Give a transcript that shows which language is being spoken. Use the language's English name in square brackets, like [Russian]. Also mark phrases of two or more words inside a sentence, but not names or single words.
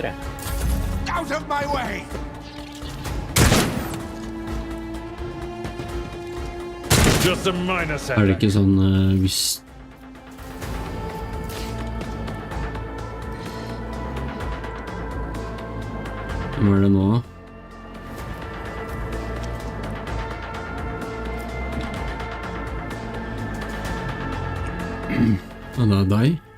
[English] Out of my way! Just a minor setback. [Norwegian] Er det ikke sånn hvis... Hva er det nå, da? Og det er deg?